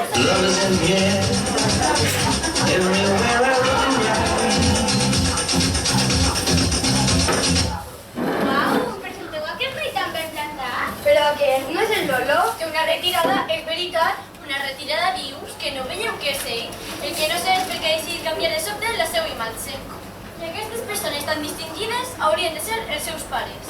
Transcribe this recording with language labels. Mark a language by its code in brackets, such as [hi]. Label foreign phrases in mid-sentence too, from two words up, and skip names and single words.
[en] Love is in the air. Everywhere I look around. [ca] Uau, presenteu aquest rei tan ben plantat? Però que no és el Lolo? Que una retirada és veritat. Una retirada dius que no veieu que és ell. El que no sé és perquè ha decidit canviar de sobte la seva imatge. I aquestes persones tan distingides haurien de ser els seus pares.